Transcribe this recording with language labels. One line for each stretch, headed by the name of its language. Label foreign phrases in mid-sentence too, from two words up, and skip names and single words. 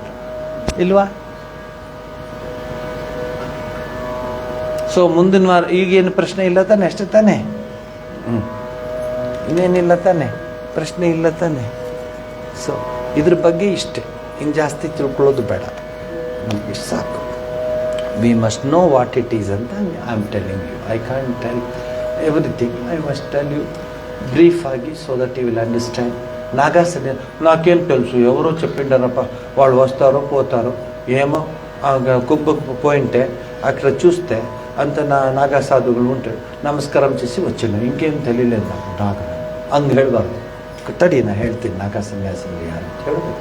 Kannada: ಇಲ್ವಾ? ಸೊ ಮುಂದಿನ ವಾರ ಈಗೇನು ಪ್ರಶ್ನೆ ಇಲ್ಲ ತಾನೆ? ಅಷ್ಟೇ ತಾನೆ? ಇನ್ನೇನಿಲ್ಲ ತಾನೆ? ಪ್ರಶ್ನೆ ಇಲ್ಲ ತಾನೆ? ಸೊ ಇದ್ರ ಬಗ್ಗೆ ಇಷ್ಟೇ, ಇನ್ನು ಜಾಸ್ತಿ ತಿಳ್ಕೊಳ್ಳೋದು ಬೇಡ, ನಮ್ಗೆ ಇಷ್ಟು ಸಾಕು.
English: we must know what it is ಅಂತ I am telling you. I can tell everything, I must tell you brief ఆగి so that you will understand.
Telugu: నాగాసన నాకేం తెలుసు, ఎవరో చెప్పిండారప్ప, వాళ్ళు వస్తారో పోతారో ఏమో, కుబ్బకు పోయింటే అక్కడ చూస్తే అంత నాగా సాధువులు ఉంటారు, నమస్కారం చేసి వచ్చాను, ఇంకేం తెలియలేదు నాకు.
Kannada: నాగా ಹಂಗೆ ಹೇಳಬಾರ್ದು. ತಡಿ ನಾ ಹೇಳ್ತೀನಿ ನಾಗಾ ಸನ್ಯಾಸಿಗಳು ಯಾರು ಅಂತ ಹೇಳಬೇಕು.